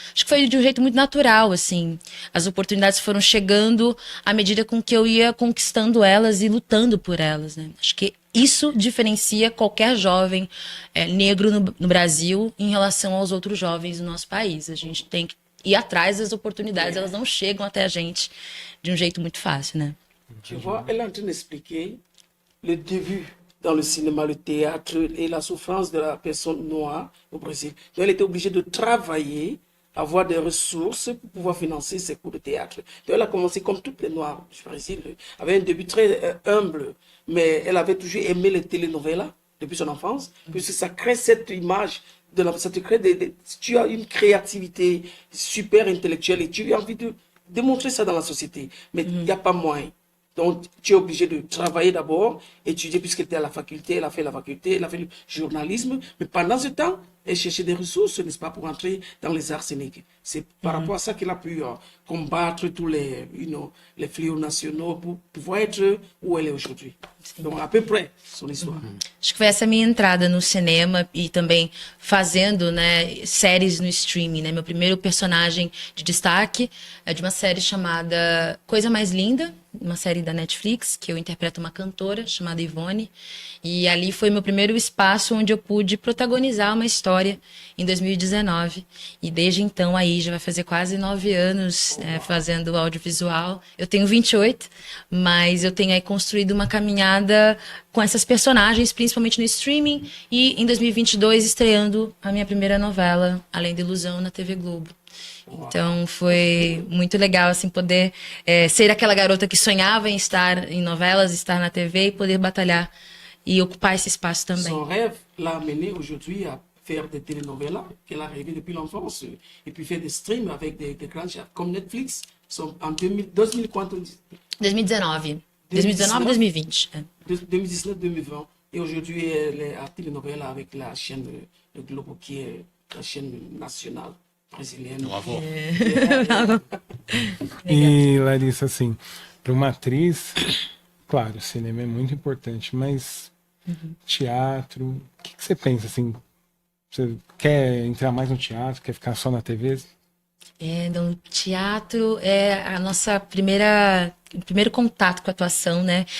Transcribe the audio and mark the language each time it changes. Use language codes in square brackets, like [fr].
[pt] Acho que foi de um jeito muito natural, assim. As oportunidades foram chegando à medida com que eu ia conquistando elas e lutando por elas, né? Acho que isso diferencia qualquer jovem negro no Brasil em relação aos outros jovens do nosso país. A gente tem que ir atrás das oportunidades, elas não chegam até a gente de um jeito muito fácil, né? [fr] Tu vois, elle est en train d'expliquer le début dans le cinéma, le théâtre et la souffrance de la personne noire au Brésil. Donc elle était obligée de travailler, avoir des ressources pour pouvoir financer ses cours de théâtre. Donc elle a commencé comme toutes les Noirs du Brésil, avec un début très humble, mais elle avait toujours aimé les télénovelas depuis son enfance, puisque ça crée cette image ça te crée tu as une créativité super intellectuelle et tu as envie de démontrer ça dans la société, mais il n'y a pas moyen. Donc, tu es obligé de travailler d'abord, étudier, puisqu'elle était à la faculté, elle a fait la faculté, elle a fait le journalisme. Mais pendant ce temps, elle cherchait des ressources, n'est-ce pas, pour entrer dans les arts scéniques. C'est par rapport à ça qu'elle a pu combattre tous les fléaux nationaux pour pouvoir être où elle est aujourd'hui. Donc, à peu près, son histoire. [pt] Acho que foi essa minha entrada no cinema e também fazendo, né, séries no streaming, né? Meu primeiro personagem de destaque é de uma série chamada Coisa Mais Linda, uma série da Netflix, que eu interpreto uma cantora chamada Ivone. E ali foi meu primeiro espaço onde eu pude protagonizar uma história em 2019. E desde então aí já vai fazer quase 9 anos fazendo audiovisual. Eu tenho 28, mas eu tenho aí construído uma caminhada com essas personagens, principalmente no streaming. E em 2022 estreando a minha primeira novela, Além da Ilusão, na TV Globo. Então foi muito legal assim poder ser aquela garota que sonhava em estar em novelas, estar na TV e poder batalhar e ocupar esse espaço também. [fr] Son rêve l'a amené aujourd'hui à faire des télénovelas qu'elle a rêvé depuis l'enfance et puis faire des streams avec des grands chefs comme Netflix. En 2019, 2019 2020. 2019-2020. Et aujourd'hui, elle est à télénovela avec la chaîne de Globo, qui est la chaîne nationale brésilienne. Bravo. [pt] E, Larissa, assim, para uma atriz, claro, cinema é muito importante, mas teatro, o que você pensa, assim? Você quer entrar mais no teatro, quer ficar só na TV? Então, o teatro é a nossa primeiro contato com a atuação, né?